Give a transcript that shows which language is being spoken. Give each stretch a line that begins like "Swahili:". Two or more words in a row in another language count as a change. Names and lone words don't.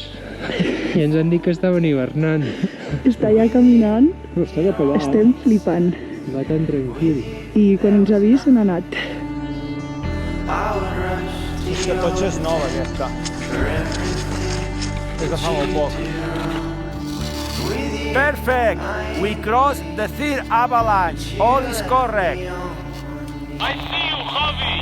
Catalan: I ens han dit que estaven hivernant. Està allà caminant, No, està cap allà. estem flipant. Va tan tranquil. I quan ens ha vist se n'ha anat. Aquesta totxa és nova, aquesta. És de fa molt poc.
English: Perfect! We crossed the third avalanche. All is correct. I see you, Javi!